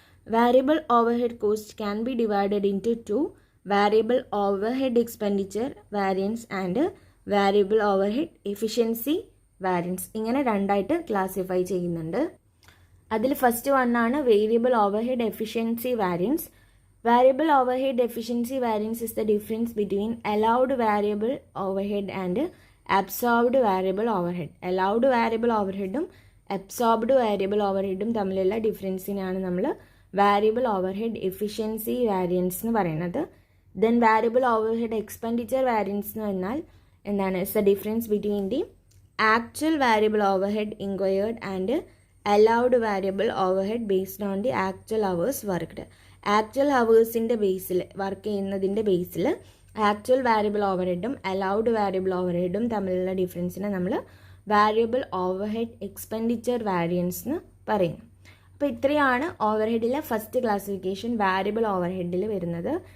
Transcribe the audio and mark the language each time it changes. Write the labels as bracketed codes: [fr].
[en] Variable overhead cost can be divided into variable overhead expenditure variance and variable overhead efficiency variance. [ml] ഇങ്ങനെ രണ്ടായിട്ട് classify ചെയ്യുന്നുണ്ട്. അതിൽ first വണ്ണാണ് variable over head efficiency variance. [en] Variable overhead efficiency variance is the difference between allowed variable overhead and absorbed variable overhead. [ml] Allowed variable overheadും absorbed variable overheadും തമ്മിലുള്ള ഡിഫറൻസിനാണ് നമ്മൾ variable overhead efficiency variance എന്ന് പറയുന്നത്. [en] Then variable overhead expenditure variance [ml] എന്ന് പറഞ്ഞാൽ എന്താണ് [en] It's the difference between the actual variable overhead incurred and allowed variable overhead based on the actual hours worked. [ml] Actual ഹവേഴ്സിൻ്റെ Basil work ചെയ്യുന്നതിൻ്റെ ബേസിൽ actual variable over ഹെഡും allowed variable over ഹെഡും തമ്മിലുള്ള ഡിഫറൻസിനെ നമ്മൾ variable over head expenditure variance എന്ന് പറയുന്നു. അപ്പോൾ ഇത്രയാണ് over ഹെഡിലെ first classification variable over ഹെഡിൽ വരുന്നത്.